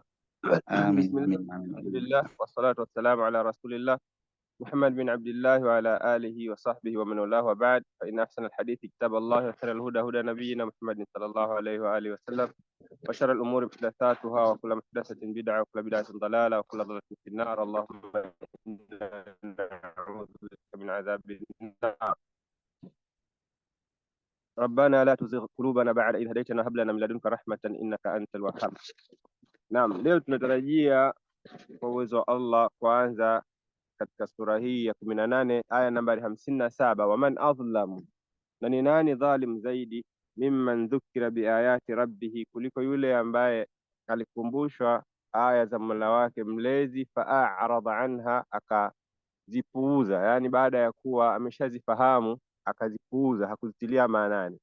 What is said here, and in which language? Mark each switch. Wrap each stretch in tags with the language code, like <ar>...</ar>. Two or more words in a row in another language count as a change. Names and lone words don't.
<ar>بسم الله، الحمد لله، والصلاة والسلام على رسول الله محمد بن عبد الله وعلى آله وصحبه ومن والاه، وبعد، فإن أحسن الحديث كتاب الله وخير الهدى هدى نبينا محمد صلى الله عليه وآله وسلم، وشر الأمور محدثاتها وكل محدثة بدعة وكل بدعة ضلالة وكل ضلالة في النار. اللهم إنا نعوذ بك من عذاب النار. ربنا لا تزغ قلوبنا بعد إذ هديتنا وهب لنا من لدنك رحمة إنك أنت الوهاب.</ar> <sw>Naam, leo tunatarajia kwa uwezo wa Allah kuanza katika sura hii ya 18 aya nambari 57,</sw> <ar>ومن أظلم,</ar> <sw>na ni nani dhalim zaidi,</sw> <ar>ممن ذكر بآيات ربه,</ar> <sw>kuliko yule ambaye alikumbushwa aya za Mola wake mlezi,</sw> <ar>فأعرض عنها,</ar> <sw>akazipuuza, yani baada ya kuwa ameshazifahamu akazipuuza, hakuzitilia maanani.</sw>